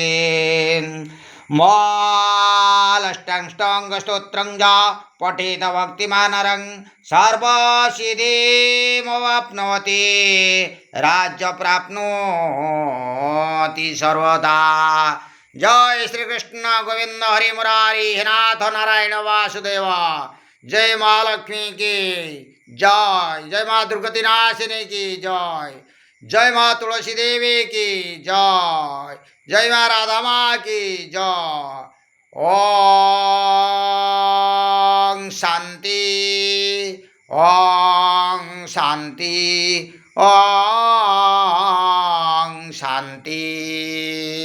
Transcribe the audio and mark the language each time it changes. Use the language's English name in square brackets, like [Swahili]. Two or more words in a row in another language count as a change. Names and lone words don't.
[Sanskrit] मालष्टाङ्गस्तोत्रं च पठेत भक्तिमानरं सर्वसिद्धिमवाप्नोति राज्य प्राप्नोति सर्वदा। जय श्री कृष्ण गोविंद हरि मुरारी हे नाथ नारायण वासुदेव। [Hindi] जय महालक्ष्मी की जय। जय माँ दुर्गति नाशिनी की जय। जय माँ तुलसी देवी की जय। जय माँ राधा माँ की जय। ओम शांति ओम शांति ओम शांति।